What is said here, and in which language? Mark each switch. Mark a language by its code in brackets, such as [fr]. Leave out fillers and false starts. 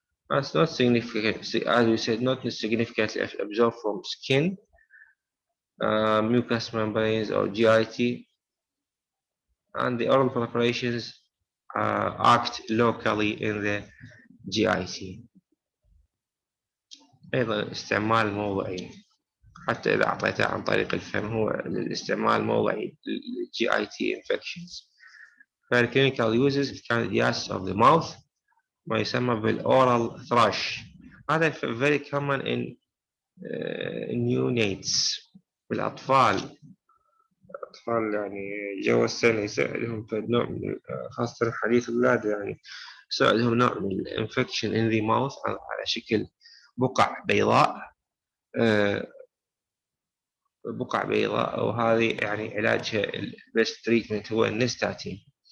[en] It's not significant, as we said, not significantly absorbed from skin, mucous membranes, or GIT, and the oral preparations act locally in the GIT. [ar] أيضا استعمال موضعي, حتى إذا أعطيته عن طريق الفم هو الاستعمال موضعي [en] GIT infections. For clinical uses, candidiasis of the mouth, [ar] ما يسمى بالoral thrush. هذا [en] very common in neonates, [ar] بالأطفال. الأطفال يعني جو السنة يسألهم نوع من خاصة حديث الولادة يعني يسألهم نوع من [en] infection in the mouth [ar] على شكل بقع بيضاء, بقع بيضاء, وهذه يعني علاجها البيست تريتمنت هو النستاتين.